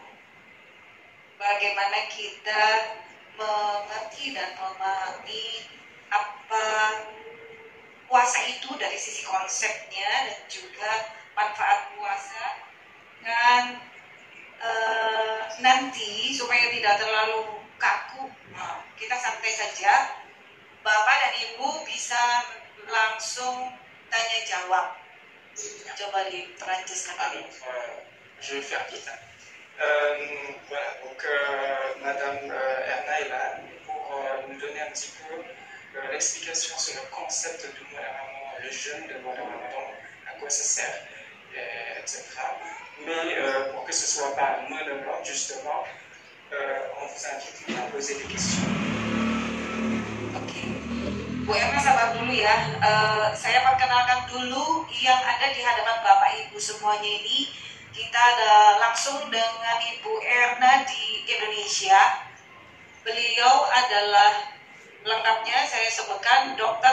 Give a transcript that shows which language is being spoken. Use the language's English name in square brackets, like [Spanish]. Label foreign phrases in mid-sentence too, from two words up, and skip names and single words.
[Indonesian] Bagaimana kita mengerti dan memahami apa puasa itu dari sisi konsepnya dan juga manfaat puasa, dan nanti supaya tidak terlalu kaku, kita santai saja. Bapak dan Ibu bisa langsung tanya jawab. Coba di Perancis kali. [French] Je vais faire vite. Voilà, donc Madame Erna est là pour nous donner un petit peu l'explication sur le concept de mois de Ramadan, le jeûne de mois de Ramadan, à quoi ça sert, etc. Mais pour que ce ne soit pas monologue, justement, on vous invite à poser des questions. [Indonesian] Oke, Bu Erna sabar dulu ya. Saya perkenalkan dulu yang ada di hadapan Bapak Ibu semuanya ini. Kita ada langsung dengan Ibu Erna di Indonesia. Beliau adalah, lengkapnya saya sebutkan, Dr.